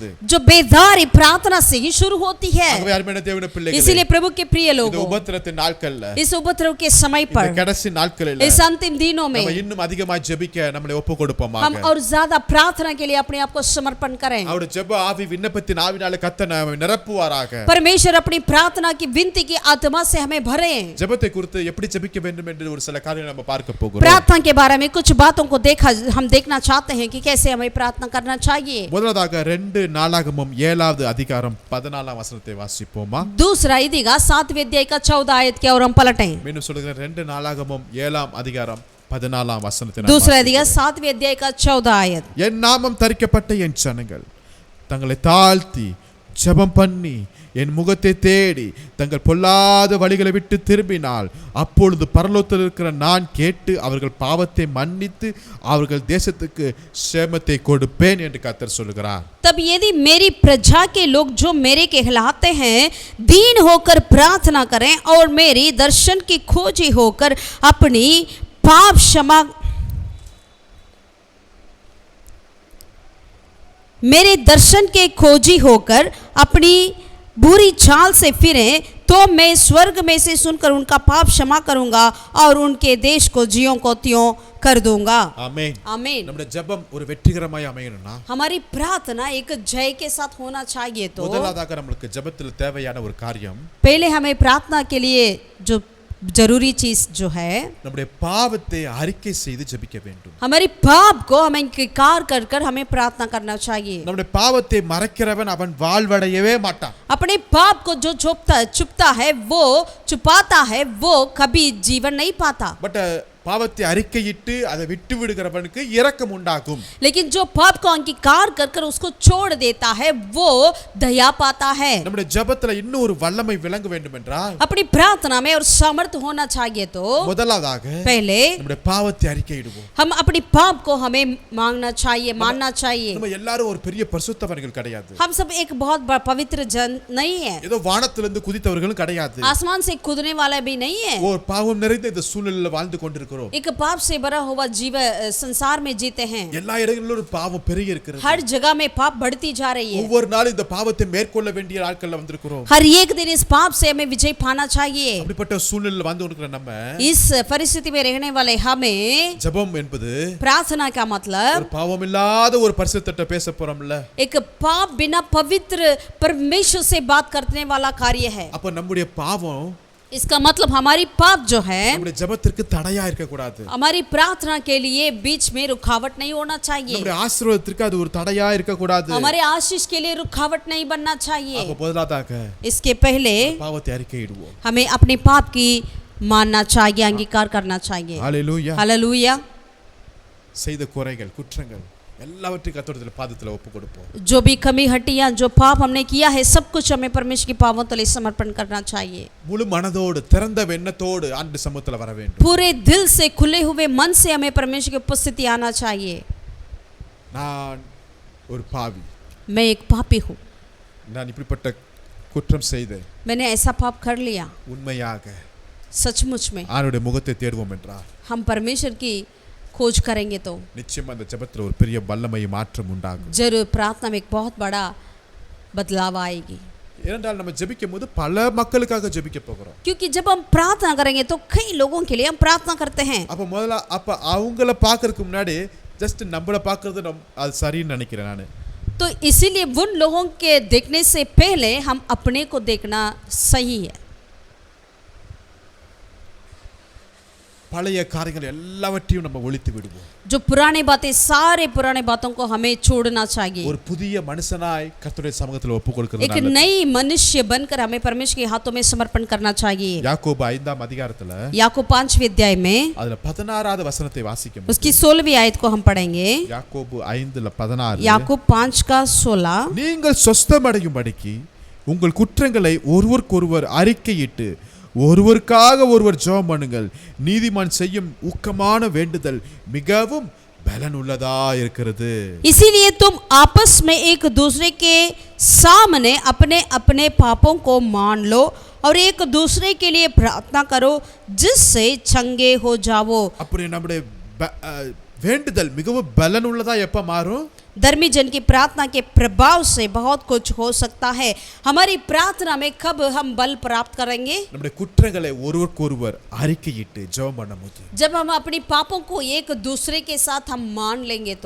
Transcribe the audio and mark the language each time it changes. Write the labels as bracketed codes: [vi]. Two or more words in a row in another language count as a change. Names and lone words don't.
[hi] जो बेदारी प्रार्थना से ही शुरू होती है. [ta] ஆகவே அருமையான தேவனுடைய பிள்ளைகளே, [hi] इसीलिए प्रभु के प्रिय [ta] இந்த [hi] लोगों, [ta] உபத்திரத்தின் நாட்கள்ல, [hi] इस उपद्रव के समय [ta] இந்த [hi] पर, [ta] கடைசி நாட்களில் [hi] इस अंतिम दिनों में [ta] நம்ம இன்னும் அதிகமாக ஜெபிக்க நம்மளை ஒப்புக் [hi] हम [ta] கொடுப்போமாக. [hi] और ज्यादा प्रार्थना के लिए अपने आप को समर्पण करें. [ta] அவருடைய ஜெப ஆவி விண்ணப்பத்தின் ஆவினாலே கர்த்தர் நம்மை நிரப்புவாராக. [hi] परमेश्वर अपनी प्रार्थना की विनती की आत्मा से हमें भरे. [ta] ஜெபத்தை குறித்து எப்படி ஜெபிக்க வேண்டும் என்று ஒரு சில காரியங்களை நம்ம பார்க்க போகிறோம். [hi] प्रार्थना के बारे में कुछ बातों को हम देखना चाहते हैं कि कैसे हमें प्रार्थना करना चाहिए. [ta] முதலாவதாக 2 நாளாகமம் 7வது அதிகாரம் 14ஆம் வசனத்தை வாசிப்போமா? [hi] दूसरा इदिगा 7वें अध्याय का 14 आयत की ओर हम पलटें. [ta] மீண்டும் சொல்கிறேன், 2 நாளாகமம் 7ஆம் அதிகாரம் 14ஆம் வசனத்தை நான் [hi] दूसरा इदिगा [ta] வாசிக்கிறேன். [hi] 7वें अध्याय का 14 आयत. [ta] என் நாமம் தரிக்கப்பட்ட என் ஜனங்கள் தங்களை தாழ்த்தி ஜெபம் பண்ணி என் முகத்தை தேடி தங்கள் பொல்லாத வழிகளை விட்டு திரும்பினால் அப்பொழுது பரலோகத்தில் இருக்கிற நான் கேட்டு அவர்கள் பாவத்தை மன்னித்து அவர்கள் தேசத்துக்கு சேமத்தை கொடுப்பேன் என்று கர்த்தர் சொல்கிறார். [hi] तब यदि मेरी प्रजा के लोग जो मेरे कहलाते हैं दीन होकर प्रार्थना करें और मेरी दर्शन की खोजी होकर अपनी पाप क्षमा मेरे दर्शन के खोजी होकर अपनी बुरी चाल से फिरें तो मैं स्वर्ग में से सुनकर उनका पाप क्षमा करूंगा और उनके देश को ज्यों को त्यों कर दूंगा. [ta] ஆமென். [hi] आमीन. [ta] நம்முடைய ஜெபம் ஒரு வெற்றிகரமாய் அமையணும்னா [hi] हमारी प्रार्थना एक जय के साथ होना चाहिए. तो [ta] முதலாவதாக நமக்கு ஜெபத்தில் தேவையான ஒரு காரியம், [hi] पहले हमें प्रार्थना के लिए जो जरूरी चीज जो है, [ta] நம்முடைய பாவத்தை அறிக்கை செய்து ஜெபிக்க வேண்டும். [hi] हमारी पाप को हमें इंकार कर कर हमें प्रार्थना करना चाहिए. [ta] நம்முடைய பாவத்தை மறைக்கிறவன் அவன் வாழ்வடையவே மாட்டான். [hi] अपने पाप को जो छुपता है, वो छुपाता है, वो कभी जीवन नहीं पाता. [ta] பட் பாவத்தை அறிக்கையிட்டு அதை விட்டு விடுகிறவனுக்கு இரக்கம் உண்டாகும். [hi] लेकिन जो पाप को अंगीकार कर कर उसको छोड़ देता है वो दया पाता है. [ta] நம்முடைய ஜெபத்துல இன்னும் ஒரு வல்லமை விளங்க வேண்டும் என்றால் [hi] अपनी प्रार्थना में और समर्थ होना चाहिए. तो [ta] முதலாவதாக [hi] पहले [ta] நம்முடைய பாவத்தை அறிக்கையிடுவோம். [hi] हम अपनी पाप को हमें मांगना चाहिए, मानना चाहिए. [ta] நம்ம எல்லாரும் ஒரு பெரிய பரிசுத்தவர்கள் கிடையாது. [hi] हम सब एक बहुत बड़ा पवित्र जन नहीं है. [ta] ஏதோ வானத்திலிருந்து குதித்தவர்களும் கிடையாது. [hi] आसमान से कूदने वाला भी नहीं है. [ta] ஒரு பாவம் நிறைந்த இந்த சூழலில் வாழ்ந்து கொண்டிருக்கிறோம். [hi] एक पाप से भरा हुआ जीवन संसार में जीते हैं. [ta] எல்லா இடங்களிலும் ஒரு பாவம் பெருகி இருக்கிறது. [hi] हर जगह में पाप बढ़ती जा रही है. [ta] ஒவ்வொரு நாளும் இந்த பாவத்தை மேற்கொள்ள வேண்டிய நாட்கள்ல வந்திருக்கிறோம். [hi] हर एक दिन इस पाप से हमें विजय पाना चाहिए. [ta] அப்படிப்பட்ட சூழலில் வந்து கொண்டிருக்கிற நம்ம [hi] इस परिस्थिति में रहने वाले हमें [ta] ஜெபம் என்பது [hi] प्रार्थना का मतलब [ta] ஒரு பாவம் இல்லாத ஒரு பரிசுத்தத்தை பேச போறோம்ல. [hi] एक पाप बिना पवित्र परमेश्वर से बात करने वाला कार्य है. [ta] அப்ப நம்முடைய பாவம் [hi] इसका मतलब हमारी पाप जो है [ta] நம்முடைய ஜெபத்திற்கு தடையா இருக்க கூடாது. [hi] हमारी प्रार्थना के लिए बीच में रुकावट नहीं होना चाहिए, [ta] நம்முடைய ஆசீர்வாதத்திற்கு அது ஒரு தடையா இருக்க கூடாது. [hi] हमारे आशीष के लिए रुकावट नहीं बनना चाहिए। [ta] அப்ப முதலாவதாக [hi] इसके पहले [ta] பாவத்தை அறிக்கையிடுவோம். [hi] हमें अपने पाप की मानना चाहिए, अंगीकार करना चाहिए। [ta] ஹalleluya. [hi] हालेलुया। [ta] செய்த குறைகள் குற்றங்கள் எல்லாவற்றையும் கர்த்தருடைய பாதத்தில் ஒப்பு கொடுப்போம். [hi] जो भी कमी हटियां, जो पाप हमने किया है, सब कुछ हमें परमेश्वर की पावों तले समर्पण करना चाहिए। [ta] முழு மனதோடு திறந்த எண்ணத்தோடு ஆண்டு சமூகத்தில் வர வேண்டும். [hi] पूरे दिल से खुले हुए मन से हमें परमेश्वर की उपस्थिति आना चाहिए। [ta] நான் ஒரு பாவி, [hi] मैं एक पापी हूँ, [ta] நான் இப்படிப்பட்ட குற்றம் செய்தேன், [hi] मैंने ऐसा पाप कर लिया। [ta] உண்மையாக [hi] सचमुच में [ta] ஆண்டவருடைய முகத்தை தேடுவோம் என்றார் [hi] हम परमेश्वर की खोज करेंगे तो [ta] நிச்சயம் அந்த ஜெபத்தில் ஒரு பெரிய வல்லமை மாற்றம் உண்டாகும். [hi] जरूर प्रार्थना में एक बहुत बड़ा बदलाव आएगी, [ta] ஏனென்றால் நம்ம ஜெபிக்கும் போது பல மக்களுக்காக ஜெபிக்க போகிறோம். [hi] क्योंकि जब हम प्रार्थना करेंगे तो कई लोगों के लिए हम प्रार्थना करते हैं। [ta] அப்ப அவங்கள பார்க்கறதுக்கு முன்னாடி ஜஸ்ட் நம்மள பார்க்கறது அது சரின்னு நினைக்கிறேன் நான். [hi] तो इसीलिए उन लोगों के देखने से पहले हम अपने को देखना सही है। [ta] பழைய காரியங்கள் எல்லாவற்றையும் நம்ம ஒழித்து விடுவோம். [hi] जो पुरानी बातें, सारे पुराने बातों को हमें छोड़ना चाहिए। [ta] ஒரு புதிய மனுஷனாய் கர்த்தருடைய சமூகத்தில் ஒப்பு கொடுக்கிறது [hi] एक नई मनुष्य बनकर हमें परमेश्वर के हाथों में समर्पण करना चाहिए। [ta] யாக்கோபு 5ஆம் அதிகாரத்துல [hi] याकूब 5वें अध्याय में [ta] அதுல 16வது வசனத்தை வாசிக்கும். [hi] उसकी 16वीं आयत को हम पढ़ेंगे। [ta] யாக்கோபு 5:16 [hi] याकूब 5:16 [ta] நீங்கள் சொஸ்தமடையும்படிக்கு உங்கள் குற்றங்களை ஒருவருக்கொருவர் அறிக்கையிட்டு ஒருவருக்காக ஒருவர் ஜெபம் பண்ணுங்கள். நீதிமான் செய்யும் ஊக்கமான வேண்டுதல் மிகவும் பலனுள்ளதா இருக்கிறது. [hi] इसीलिए तुम आपस में एक दूसरे के सामने अपने अपने पापों को मान लो और एक दूसरे के लिए प्रार्थना करो जिससे चंगे हो जाओ। [ta] அப்படி நம்முடைய வேண்டுதல் மிகவும் பலனுள்ளதா எப்ப மாறும்? [hi] धर्मी जन की प्रार्थना के प्रभाव से बहुत कुछ हो सकता है। हमारी प्रार्थना में कब हम बल प्राप्त करेंगे? [ta] நம்முடைய குற்றங்களை ஒருவருக்கொருவர் அறிக்கையிட்டு ஜெபம் பண்ணும்போது, [hi] जब हम अपनी पापों को एक दूसरे के साथ हम मान लेंगे तो